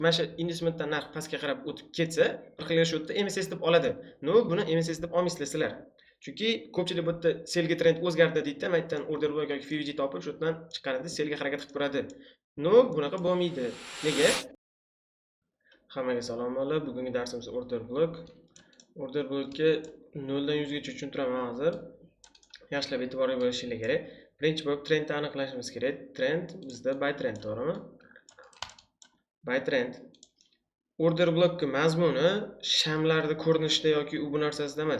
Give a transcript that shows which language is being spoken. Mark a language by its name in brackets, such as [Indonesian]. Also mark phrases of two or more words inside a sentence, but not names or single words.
[Uzbek] mana shu indusementdan narx pastga qarab o'tib ketsa, bir xilga shu yerda MSS deb oladi. No, buni MSS deb olmaysizlar sizlar. Chunki ko'pchilik bu yerda selga trend o'zgardi deydi, maytdan [English] order block [Uzbek] yoki FVG topib, shu yerdan chiqqanida selga harakat qilib ko'radi. No, bunaqa bo'lmaydi. Nega? Hammaga salom bo'lib, bugungi darsimiz order block. [English] Order blockga [Uzbek] 0 dan 100 gacha tushuntiraman hozir. Yaxshilab e'tiborli bo'lishingiz kerak. Birinchi bo'lib trendni aniqlashimiz kerak. Trend bizda [English] buy trend, [Uzbek] to'g'rimi? [English] Buy trend. Order blockning [Uzbek] mazmuni shamlarning ko'rinishida yoki u bu narsasida emas.